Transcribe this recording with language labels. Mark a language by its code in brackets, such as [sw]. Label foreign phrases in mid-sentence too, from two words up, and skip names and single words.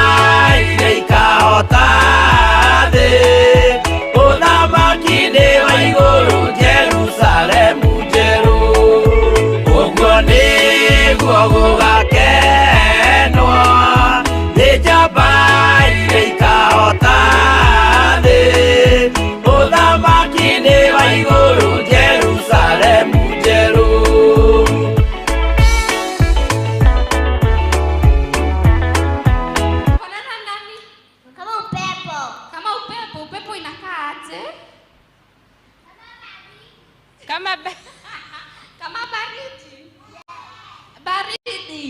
[ki] iria ikahota thĩ Ũthamaki-inĩ wa igũrũ Jerusalemu njerũ Ũguo nĩguo gũgakenwo Nĩ njamba iria ikahota thĩ Ũthamaki-inĩ wa igũrũ Jerusalemu njerũ [sw] Fanana nani? Kama upepo. Kama upepo, upepo inakaa aje? Kama Kama baridi. Baridi.